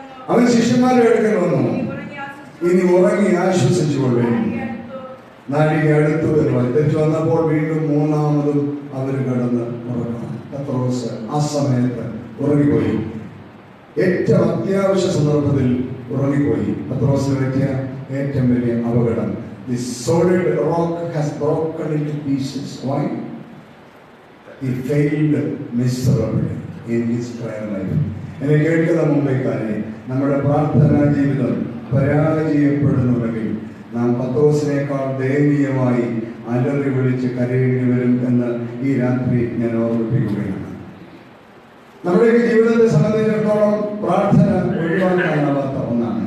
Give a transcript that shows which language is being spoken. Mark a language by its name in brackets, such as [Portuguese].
[Malayalam] അവൻ ശിഷ്യന്മാരുടെ അടുക്കൽ വന്നു, ഇനി ഉറങ്ങി ആശ്വസിച്ചു കൊള്ളുന്നു. നാഴിക അടുത്തു തിരിച്ചു വന്നപ്പോൾ വീണ്ടും 3-ാമതും അവർ കിടന്ന് ഉറങ്ങണം. പത്രോസ് ആ സമയത്ത് ഉറങ്ങിപ്പോയി. ഏറ്റവും അത്യാവശ്യ സന്ദർഭത്തിൽ ഉറങ്ങിപ്പോയി. പത്രോസിന് പറ്റിയ ഏറ്റവും വലിയ അപകടം. [English] The solid rock has broken into pieces. Why? He failed miserably in his prayer life. [Malayalam] എന്നെ കേൾക്കുന്ന മുമ്പേക്കാരെ, നമ്മുടെ പ്രാർത്ഥനാ ജീവിതം പരാജയപ്പെടുന്നുണ്ടെങ്കിൽ നാം പത്രോസിനേക്കാൾ ദയനീയമായി അലറി വിളിച്ച് കരയേണ്ടി വരും എന്ന് ഈ രാത്രി ഞാൻ ഓർമ്മിപ്പിക്കുകയാണ്. നമ്മുടെയൊക്കെ ജീവിതത്തെ സംബന്ധിച്ചിടത്തോളം പ്രാർത്ഥന ഒഴിവാക്കാനാവാത്ത ഒന്നാണ്.